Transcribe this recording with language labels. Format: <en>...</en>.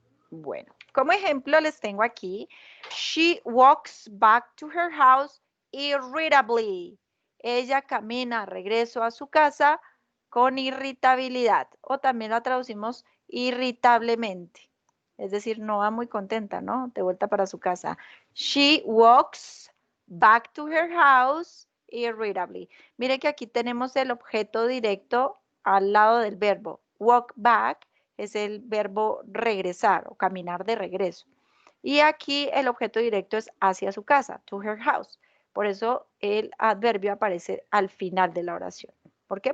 <es>Bueno, como ejemplo les tengo aquí,</es> <en>she walks back to her house irritably.</en> <es>Ella camina regreso a su casa con irritabilidad o también la traducimos irritablemente. Es decir, no va muy contenta, ¿no? De vuelta para su casa.</es> <en>She walks back to her house irritably.</en> <es>Mire que aquí tenemos el objeto directo al lado del verbo. Walk back es el verbo regresar o caminar de regreso. Y aquí el objeto directo es hacia su casa,</es> <en>to her house.</en> <es>Por eso el adverbio aparece al final de la oración. ¿Por qué?</es>